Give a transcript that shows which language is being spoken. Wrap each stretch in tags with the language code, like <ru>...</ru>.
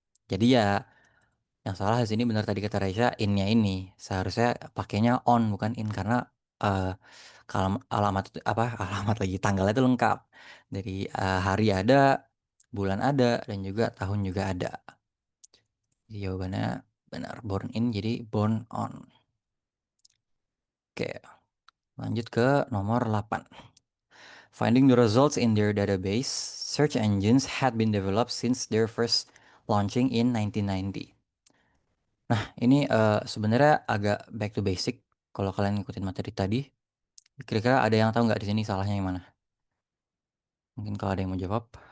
<id>Jadi ya yang salah di sini benar tadi kata Raisya, in-nya ini. Seharusnya pakainya on bukan in karena, eee, alamat itu apa, alamat lagi, tanggalnya itu lengkap. Dari, hari ada, bulan ada, dan juga tahun juga ada. Jadi jawabannya benar, born in jadi born on. Oke, Lanjut ke nomor 8.</id> <en>Finding the results in their database, search engines had been developed since their first launching in 1990.</en> <id>Nah, ini sebenarnya agak</id> <en>back to basic.</en> <id>Kalau kalian ngikutin materi tadi, kira-kira ada yang tahu nggak di sini salahnya yang mana? Mungkin kalau ada yang mau jawab.</id>